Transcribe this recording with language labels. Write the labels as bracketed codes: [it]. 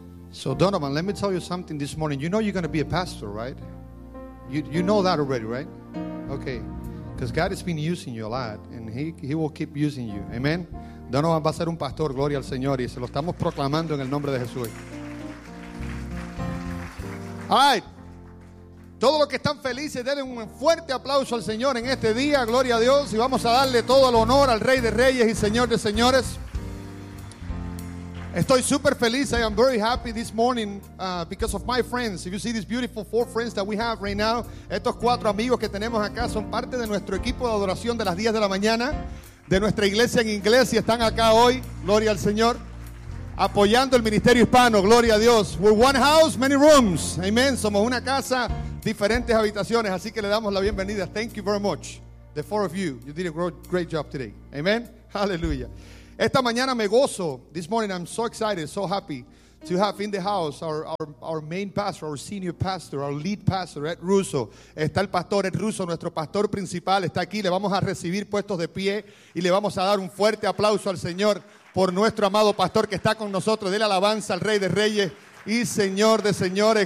[en] So Donovan, let me tell you something this morning. You know you're going to be a pastor, right? You know that already, right? Okay. Because God has been using you a lot, and he will keep using you. Amen? [es] Donovan va a ser un pastor, gloria al Señor, y se lo estamos proclamando en el nombre de Jesús. [en] All right. [es] Todos los que están felices, denle un fuerte aplauso al Señor en este día, gloria a Dios, y vamos a darle todo el honor al Rey de Reyes y Señor de Señores. Estoy super feliz. [en] I am very happy this morning because of my friends. If you see these beautiful four friends that we have right now, [es] estos cuatro amigos que tenemos acá son parte de nuestro equipo de adoración de las 10 de la mañana, de nuestra iglesia en inglés, y están acá hoy, gloria al Señor, apoyando el ministerio hispano, gloria a Dios. [en] We're one house, many rooms. Amen. [es] Somos una casa, diferentes habitaciones, así que le damos la bienvenida. [en] Thank you very much, the four of you. You did a great job today. Amen. Hallelujah. [es] Esta mañana me gozo. [en] This morning I'm so excited, so happy to have in the house our main pastor, our senior pastor, our lead pastor, Ed Russo. [es] Está el pastor Ed Russo, nuestro pastor principal, está aquí. Le vamos a recibir puestos de pie y le vamos a dar un fuerte aplauso al Señor por nuestro amado pastor que está con nosotros. Dele alabanza al Rey de Reyes y Señor de Señores.